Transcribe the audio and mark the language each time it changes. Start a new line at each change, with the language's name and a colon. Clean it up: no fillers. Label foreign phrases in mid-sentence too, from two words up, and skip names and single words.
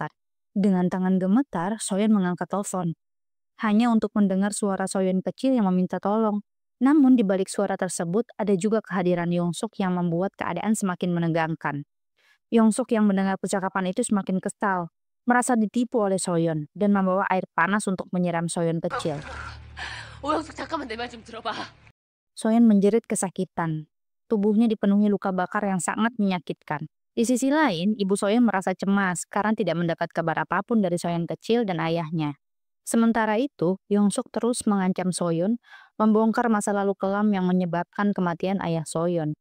Indonesian: Dengan tangan gemetar, Soyeon mengangkat telepon. Hanya untuk mendengar suara Soyeon kecil yang meminta tolong. Namun di balik suara tersebut, ada juga kehadiran Yongsuk yang membuat keadaan semakin menegangkan. Yongsuk yang mendengar percakapan itu semakin kesal, merasa ditipu oleh Soyeon, dan membawa air panas untuk menyiram Soyeon kecil.
Korean: 오영숙 잠깐만 내 말 좀 들어봐.
Indonesian: Soyeon menjerit kesakitan. Tubuhnya dipenuhi luka bakar yang sangat menyakitkan. Di sisi lain, ibu Soyeon merasa cemas karena tidak mendapat kabar apapun dari Soyeon kecil dan ayahnya. Sementara itu, Yongsuk terus mengancam Soyeon, membongkar masa lalu kelam yang menyebabkan kematian ayah Soyeon.